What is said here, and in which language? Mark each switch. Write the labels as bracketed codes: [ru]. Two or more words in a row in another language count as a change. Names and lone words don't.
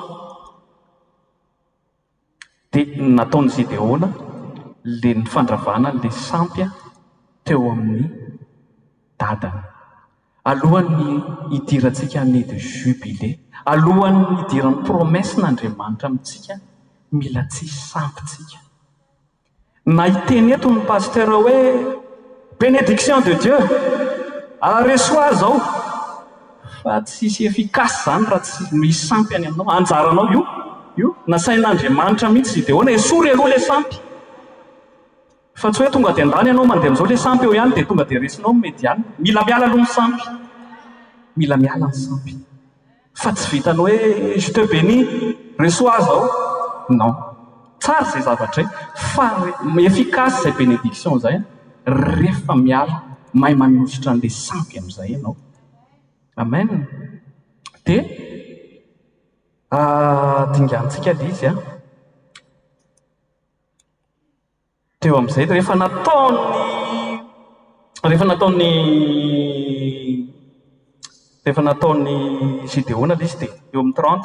[mg] Dia nataony Gideona le nifandravana le sampy teo amin'ny dadany. Alohan'ny hidirantsika [fr] année de jubilé, [mg] alohan'ny hidiran'ny promessin'Andriamanitra amintsika, mila tsy sampytsika. Na hiteny eto ny pasteur hoe [fr] bénédiction de Dieu, [mg] reçois zao, fa tsisy efficace zany raha tsy misy sampy any aminao. Anjaranao io nasain'Andriamanitra mihitsy Gideona esory aloha le sampy. Fa tsy hoe tonga dia andany ianao mandeha amin'izao le sampy eo ihany dia tonga dia resinao mediana. Mila miala aloha ny sampy. Mila miala ny sampy. Fa tsy vitanao hoe [fr] je te bénis, reçois [mg] zao. Non. Tsara izay zavatra fa efficace izay bénédiction izay rehefa miala mahay manositra an'ilay sampy amin'izay ianao. Amen. Dia dingantsika dia izy teo amin'izay rehefa nataony Gideona izy dia eo amin'ny 30.